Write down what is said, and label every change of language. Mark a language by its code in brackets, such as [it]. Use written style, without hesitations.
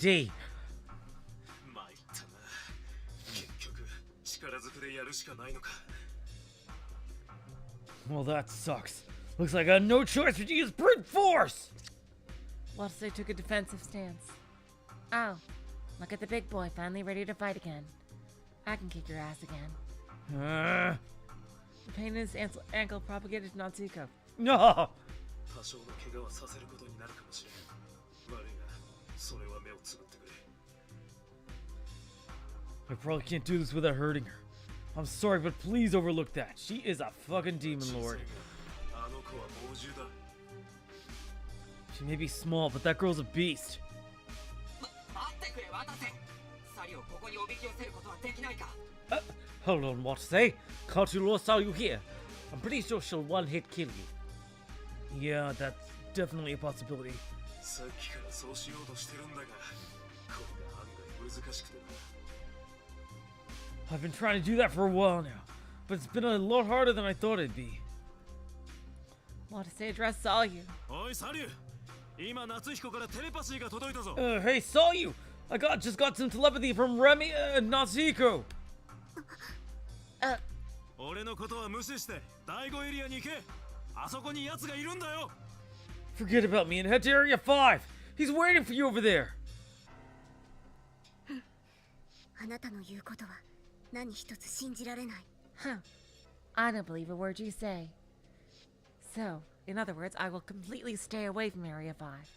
[ja] 参ったな結局力ずくでやるしかないのか [en] Well, that sucks. Looks like I got no choice but to use brute force. Watase took a defensive stance. Oh, look at the big boy finally ready to fight again. I can kick your ass again. The pain in his ankle propagated to Natsuko. No. [ja] 多少の怪我はさせることになるかもしれん悪いがそれは目をつぶってくれ [en] I probably can't do this without hurting her. I'm sorry, but please overlook that. She is a fucking demon lord. [ja] あの子は猛獣だ [en] She may be small, but that girl's a beast. [ja] 待ってくれ渡瀬サリをここにおびき寄せることはできないか [en] Hold on, what to say? Can't you lost all you here? I'm pretty sure she'll one-hit kill you. Yeah, that's definitely a possibility. [ja] さっきからそうしようとしてるんだがこれが案外難しくてな [en] I've been trying to do that for a while now, but it's been a lot harder than I thought it'd be. Watase addressed Salyu. [ja] おいサリュ今夏彦からテレパシーが届いたぞ [en] Hey, saw you! Just got some telepathy from Remy and Natsuko. [ja] 俺のことは無視して第5エリアに行けあそこに奴がいるんだよ [en] Forget about me and head to Area 5. He's waiting for you over there. [ja] あなたの言うことは何一つ信じられない [en] Huh. I don't believe a word you say. So, in other words, I will completely stay away from Area 5.